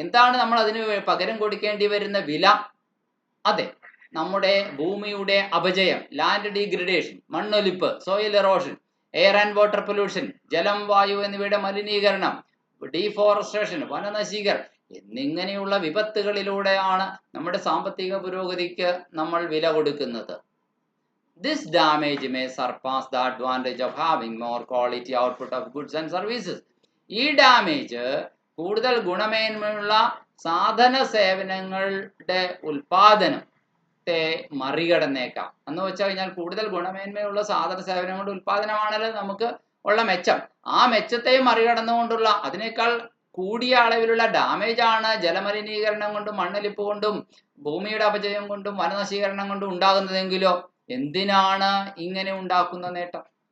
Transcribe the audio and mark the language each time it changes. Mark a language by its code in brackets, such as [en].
[ml] എന്താണ് നമ്മൾ അതിന് പകരം കൊടുക്കേണ്ടി വരുന്ന വില? അതെ, നമ്മുടെ ഭൂമിയുടെ അപജയം, ലാൻഡ് ഡീഗ്രഡേഷൻ, മണ്ണൊലിപ്പ്, soil erosion, air and water pollution, ജലം, വായു എന്നിവയുടെ മലിനീകരണം, ഡീഫോറസ്റ്റേഷൻ, വനനശീകരണം എന്നിങ്ങനെയുള്ള വിപത്തുകളിലൂടെയാണ് നമ്മുടെ സാമ്പത്തിക പുരോഗതിക്ക് നമ്മൾ വില കൊടുക്കുന്നത്. [en] This damage may surpass the advantage of having more quality output of goods and services. [ml] ഈ ഡാമേജ് കൂടുതൽ ഗുണമേന്മയുള്ള സാധന സേവനങ്ങളുടെ ഉൽപാദനത്തെ മറികടന്നേക്കാം. എന്ന് വെച്ച് കഴിഞ്ഞാൽ കൂടുതൽ ഗുണമേന്മയുള്ള സാധന സേവനങ്ങളുടെ ഉൽപാദനമാണല്ലോ നമുക്ക് ഉള്ള മെച്ചം. ആ മെച്ചത്തെ മറികടന്നുകൊണ്ടുള്ള അതിനേക്കാൾ കൂടിയ അളവിലുള്ള ഡാമേജ് ആണ് ജലമലിനീകരണം കൊണ്ടും മണ്ണൊലിപ്പ് കൊണ്ടും ഭൂമിയുടെ അപജയം കൊണ്ടും വനനശീകരണം കൊണ്ടും ഉണ്ടാകുന്നതെങ്കിലോ എന്തിനാണ് ഇങ്ങനെ ഉണ്ടാക്കുന്ന നേട്ടം?